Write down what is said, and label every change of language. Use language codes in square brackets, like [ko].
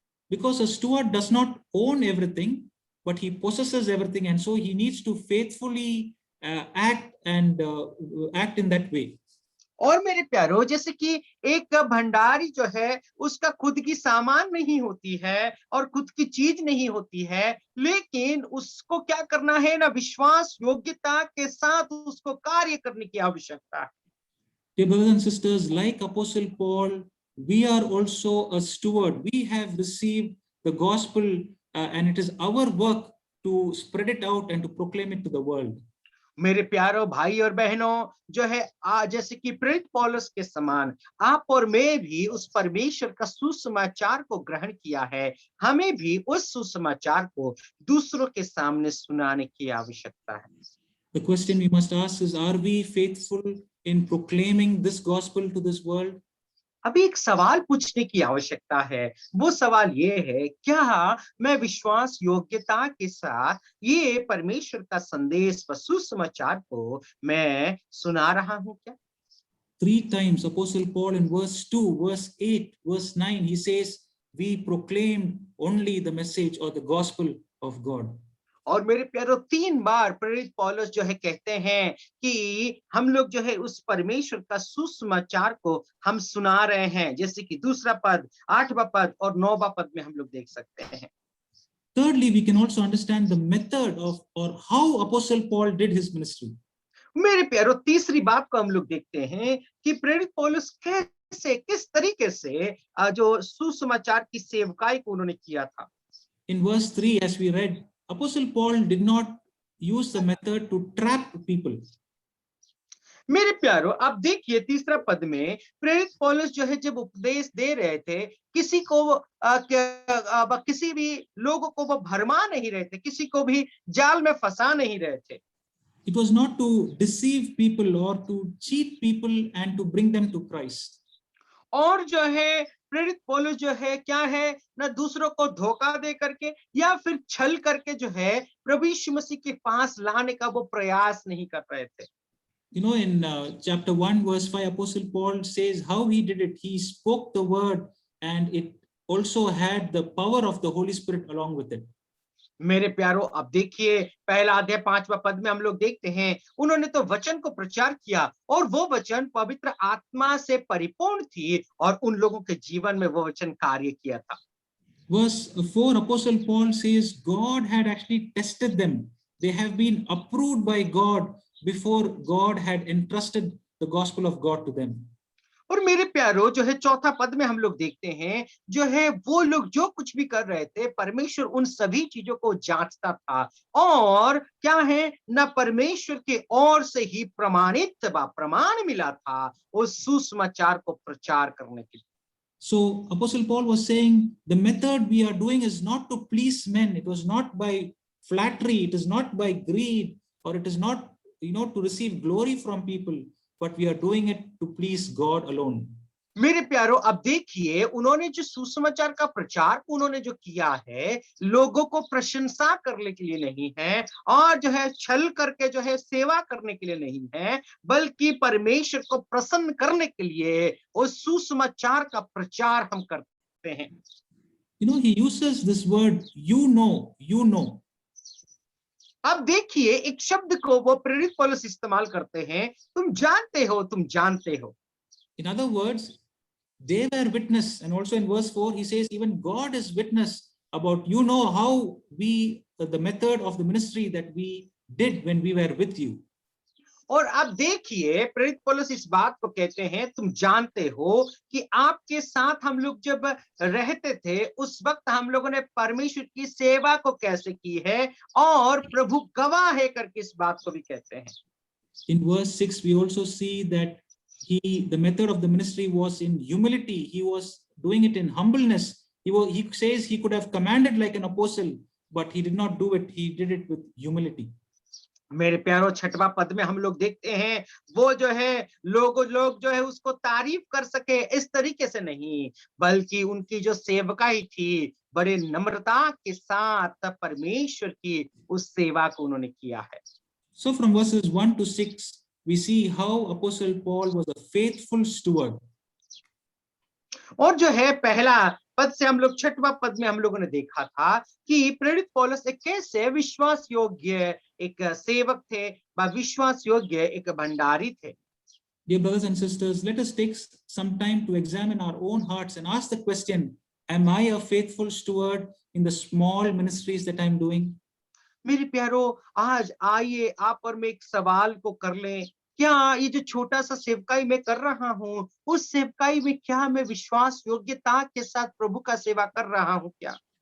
[en] Because a steward does not own everything, but he possesses everything, and so he needs to faithfully act in that way. [hi] और मेरे प्यारो, जैसे कि एक भंडारी जो है उसका खुद की सामान नहीं होती है और खुद की चीज नहीं होती है, लेकिन उसको क्या करना है ना, विश्वास योग्यता के साथ उसको कार्य करने की आवश्यकता है। [en] Dear brothers and sisters, like Apostle Paul, we are also a steward. We have received the gospel, and it is our work to spread it out and to proclaim it to the world. [hi] मेरे प्यारो भाई और बहनों, जो है जैसे कि प्रेरित पौलुस के समान आप और मैं भी उस परमेश्वर का सुसमाचार को ग्रहण किया है। हमें भी उस सुसमाचार को दूसरों के सामने सुनाने की आवश्यकता है। [en] The question we must ask is, are we faithful in proclaiming this gospel to this world? [hi] अभी एक सवाल पूछने की आवश्यकता है। वो सवाल ये है, क्या मैं विश्वास योग्यता के साथ ये परमेश्वर का संदेश व सुसमाचार को मैं सुना रहा हूं क्या? [en] 3 times Apostle Paul in verse 2, verse 8, verse 9, he says, we proclaim only the message or the gospel of God. [hi] और मेरे प्यारो, 3 बार प्रेरित पौलुस जो है कहते हैं कि हम लोग जो है उस परमेश्वर का सुसमाचार को हम सुना रहे हैं, जैसे कि 2 पद, 8वां पद और 9वां पद में हम लोग देख सकते हैं। [en] Thirdly, we can also understand the method of or how Apostle Paul did his ministry. [hi] मेरे प्यारो, तीसरी बात को हम लोग देखते हैं कि प्रेरित पौलुस कैसे, किस तरीके से जो सुसमाचार की सेवकाई को उन्होंने किया था। [en] In verse 3, as we read, Apostle Paul did not use the method to trap people. [hi] मेरे प्यारो, आप देखिए 3 पद में प्रेरित पौलुस जो है जब उपदेश दे रहे थे, किसी को किसी भी लोगों को वो भरमा नहीं रहे थे, किसी को भी जाल में फंसा नहीं रहे थे। [en] It was not to deceive people or to cheat people and to bring them to Christ. [hi] और जो है प्रेरित पौलुस जो है क्या है ना, दूसरों को धोखा दे करके या फिर छल करके जो है प्रभु यीशु मसीह के पास लाने का वो प्रयास नहीं कर रहे थे। [en] You know, in chapter 1, verse 5, Apostle Paul says how he did it. He spoke the word, and it also had the power of the Holy Spirit along with it. [hi] मेरे प्यारो, अब देखिए पहला अध्याय 5वां पद में हम लोग देखते हैं, उन्होंने तो वचन को प्रचार किया और वो वचन पवित्र आत्मा से परिपूर्ण थी और उन लोगों के जीवन में वो वचन कार्य किया था। [en] Verse 4, Apostle Paul says God had actually tested them. They have been approved by God before God had entrusted the gospel of God to them. [hi] और मेरे प्यारो, जो है 4 पद में हम लोग देखते हैं, जो है वो लोग जो कुछ भी कर रहे थे, परमेश्वर उन सभी चीजों को जांचता था और क्या है ना, परमेश्वर के ओर से ही प्रमाणित प्रमाण मिला था उस सुसमाचार को प्रचार करने के लिए। [en] So Apostle Paul was saying the method we are doing is not to please men. It was not by flattery. It is not by greed, or it is not, to receive glory from people, but we are doing it to please God alone. [hi] मेरे प्यारो, अब देखिए उन्होंने जो सुसमाचार का प्रचार उन्होंने जो किया है, लोगों को प्रशंसा करने के लिए नहीं है और जो है छल करके जो है सेवा करने के लिए नहीं है, बल्कि परमेश्वर को प्रसन्न करने के लिए उस सुसमाचार का प्रचार हम करते हैं। [en] He uses this word, you know. [hi] अब देखिए एक शब्द को वो प्रेरित पौलुस इस्तेमाल करते हैं, तुम जानते हो, तुम जानते हो। [en] In other words, they were witness. And also in verse 4, he says, even God is witness about, you know, how we, the method of the ministry that we did when we were with you. [hi] और अब देखिए प्रेरित पौलुस इस बात को कहते हैं, तुम जानते हो कि आपके साथ हम लोग जब रहते थे उस वक्त हम लोगों ने परमेश्वर की सेवा को कैसे की है, और प्रभु गवाह है करके इस बात को भी कहते हैं। [en] In verse 6, we also see that the method of the ministry was in humility. He was doing it in humbleness. He says he could have commanded like an apostle, but he did not do it. He did it with humility. [hi] मेरे प्यारों, 6वां पद में हम लोग देखते हैं वो जो है लोग जो है उसको तारीफ कर सके इस तरीके से नहीं, बल्कि उनकी जो सेवकाई थी बड़े नम्रता के साथ परमेश्वर की उस सेवा को उन्होंने किया है। [en] So from verses 1 to 6, we see how Apostle Paul was a faithful steward. [hi] और जो है पहला पद से हम लोग 6वां पद में हम लोगों ने देखा था कि प्रेरित पौलुस एक कैसे विश्वास योग्य एक सेवक थे, विश्वास योग्य एक भंडारी थे। [en] Dear brothers and sisters, let us take some time to examine our own hearts and ask the question, am I a faithful steward in the small ministries that I'm doing? [hi] मेरे प्यारों, आज आइए आप और मैं एक सवाल को कर लें, क्या ये जो छोटा सा सेवकाई मैं कर रहा हूँ, उस सेवकाई में क्या मैं विश्वास योग्यता के साथ प्रभु का सेवा कर रहा हूँ क्या?